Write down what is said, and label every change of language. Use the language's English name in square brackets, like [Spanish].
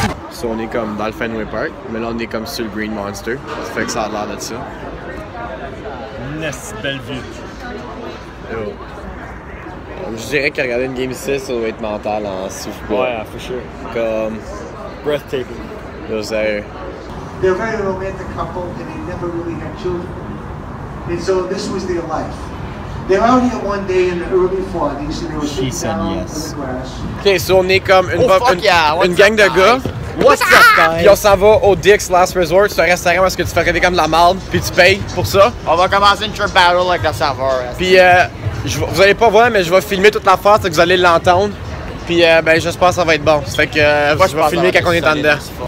[French] So, on est comme dans le Fenway Park, mais là on est comme sur le Green Monster. Ça fait que ça a l'air de ça. Une belle vue. Yo. Je dirais que regarder une game ici, ça doit être mental en souffle. Ouais, [English] for sure. [French] Comme. [English] Breathtaking. [French] Yo, sérieux. [English] They're a very romantic couple and they never really had children. And so this was their life. They're out here one day in the early 40s and they were sitting down in the grass. [French] Ok, so on est comme une gang de gars. [English] What's up, guys? [French] Puis on s'en va au Dick's Last Resort. C'est un restaurant où est-ce que tu fais traiter comme de la marde, puis tu payes pour ça. On va commencer une trip battle avec le serveur. Puis vous allez pas voir, mais je vais filmer toute l'affaire, c'est que vous allez l'entendre. Puis ben j'espère que ça va être bon. Ça fait que je vais filmer quand on est en dedans.